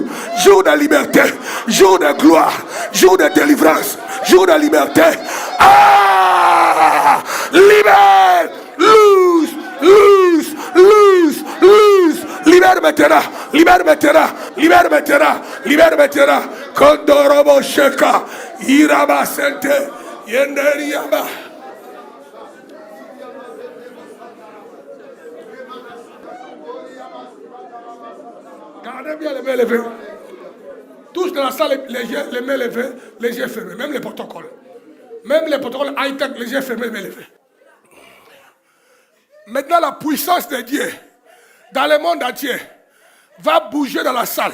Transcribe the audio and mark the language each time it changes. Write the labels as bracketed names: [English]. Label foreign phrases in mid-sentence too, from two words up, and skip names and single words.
[French] Jour de liberté. Jour de gloire. Jour de délivrance. Jour de liberté. Ah! Libère! [English] Loose! Loose! Loose! Loose! [French] Libère maintenant! Libère maintenant! Libère maintenant! Libère maintenant! Kondorobo Sheka! Iraba Sente! Yenderiaba! Gardez bien les mains levées. Tous dans la salle, les mains levées, les yeux fermés. Même les protocoles. Même les protocoles high-tech, les yeux fermés, les mains levées. Maintenant, la puissance de Dieu dans le monde entier va bouger dans la salle.